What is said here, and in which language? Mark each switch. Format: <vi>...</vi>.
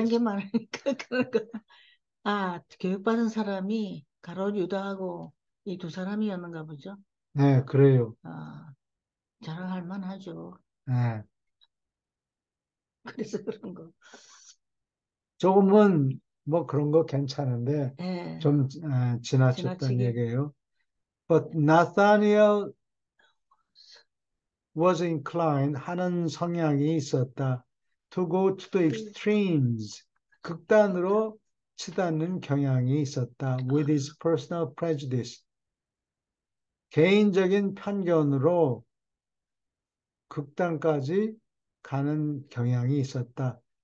<ko>아는 게 많으니까 그런 거. 교육받은 사람이 가롯 유다하고 이 두 사람이었는가 보죠. 네, 그래요. 자랑할 만하죠. 네. 그래서 그런 거. 조금은 뭐 그런 거 괜찮은데 예. 좀 지나쳤다는 지나치게. 얘기예요.</ko> <en>But Nathaniel was inclined,</en> <ko>하는 성향이 있었다.</ko> <en>To go to the extremes,</en> <ko>극단으로 치닫는 경향이 있었다.</ko> <en>With his personal prejudice,</en> <ko>개인적인 편견으로 극단까지 가는 경향이 있었다.</ko>